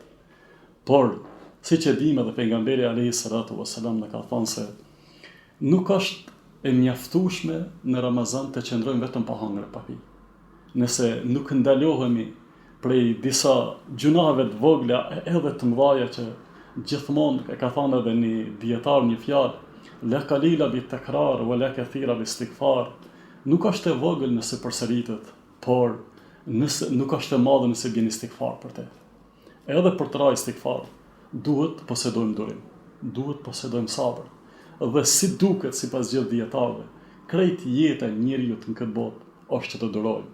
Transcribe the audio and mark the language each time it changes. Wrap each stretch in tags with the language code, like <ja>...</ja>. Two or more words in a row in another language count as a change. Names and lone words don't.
<sq>Por, siç e dim edhe pejgamberi</sq> <ar>عليه الصلاة والسلام</ar> <sq>na ka thënë se nuk është e mjaftueshme në Ramazan të qëndrojmë vetëm pa hangër e pa pi. Nëse nuk ndalohemi prej disa gjunave të vogla edhe të mëdha që gjithmonë e ka thënë edhe një dietar një fjalë,</sq> <ar>لا قليلة بتكرار ولا كثيرة باستغفار.</ar> <sq>Nuk është e vogël nëse përsëritet, por nuk është e madhe nëse bën istighfar për te. Edhe për të rajë istighfar, duhet posedojmë durim, duhet posedojmë sabër. Dhe si duket sipas gjithë dietarëve, krejt jeta e njeriu në këtë botë është që të durojmë.</sq>